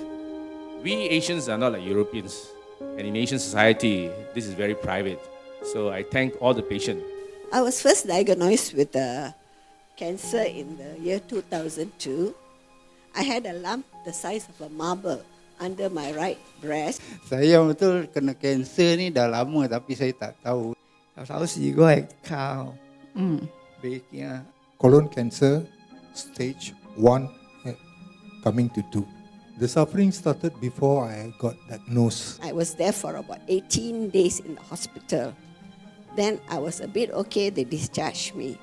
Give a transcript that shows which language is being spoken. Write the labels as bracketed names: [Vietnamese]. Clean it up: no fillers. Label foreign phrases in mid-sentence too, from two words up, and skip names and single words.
[English] We Asians are not like Europeans, and in Asian society, this is very private. So I thank all the patients. I was first diagnosed with cancer in the year 2002. I had a lump the size of a marble under my right breast. [Malay] Saya betul kena kanser ni dah lama tapi saya tak tahu. [Cantonese] 有時如果係靠 [Malay] Baiknya [English] colon cancer stage 1 coming to 2. The suffering started before I got diagnosed. I was there for about 18 days in the hospital. Then I was a bit okay, they discharged me.